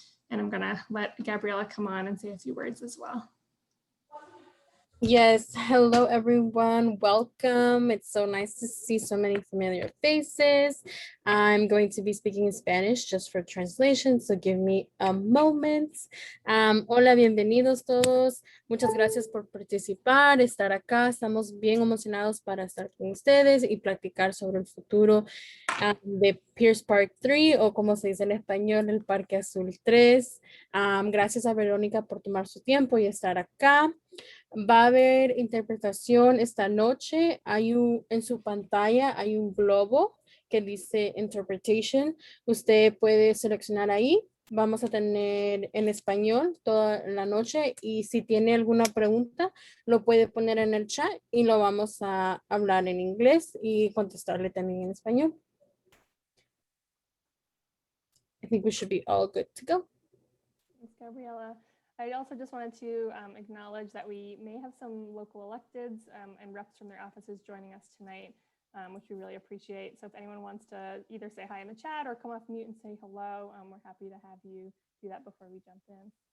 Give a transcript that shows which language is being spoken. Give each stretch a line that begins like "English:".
English: And I'm going to let Gabriella come on and say a few words as well. Yes, hello everyone, welcome. It's so nice to see so many familiar faces. I'm going to be speaking in Spanish just for translation, so give me a moment.
Spanish: Hola, bienvenidos todos. Muchas gracias por participar, estar acá. Estamos bien emocionados para estar con ustedes y platicar sobre el futuro de Piers Park 3, o como se dice en español, el Parque Azul 3. Gracias a Verónica por tomar su tiempo y estar acá. Va a haber interpretación esta noche. En su pantalla hay un globo que dice Interpretation. Usted puede seleccionar ahí. Vamos a tener en español toda la noche y si tiene alguna pregunta lo puede poner en el chat y lo vamos a hablar en inglés y contestarle también en español.
English: I think we should be all good to go. Thanks, Gabriella. I also just wanted to acknowledge that we may have some local electeds and reps from their offices joining us tonight, which we really appreciate. So if anyone wants to either say hi in the chat or come off mute and say hello, we're happy to have you do that before we jump in.